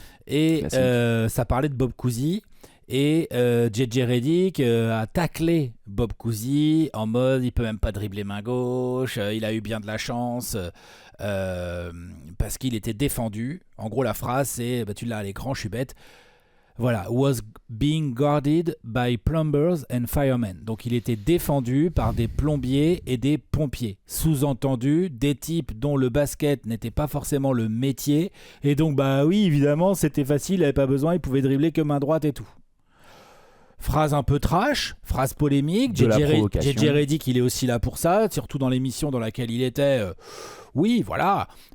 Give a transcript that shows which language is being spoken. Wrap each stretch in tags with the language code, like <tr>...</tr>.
<fr>Et ça parlait de Bob Cousy. Et JJ Redick a taclé Bob Cousy en mode il peut même pas dribbler main gauche, il a eu bien de la chance parce qu'il était défendu. En gros la phrase c'est, tu l'as à l'écran, je suis bête.</fr> <en>Voilà, was being guarded by plumbers and firemen.</en> <fr>Donc il était défendu par des plombiers et des pompiers. Sous-entendu, des types dont le basket n'était pas forcément le métier. Et donc bah oui, évidemment, c'était facile, il n'avait pas besoin, il pouvait dribbler que main droite et tout. Phrase un peu trash, phrase polémique. JJ Redick, il est aussi là pour ça, surtout dans l'émission dans laquelle il était. Oui, voilà.</fr>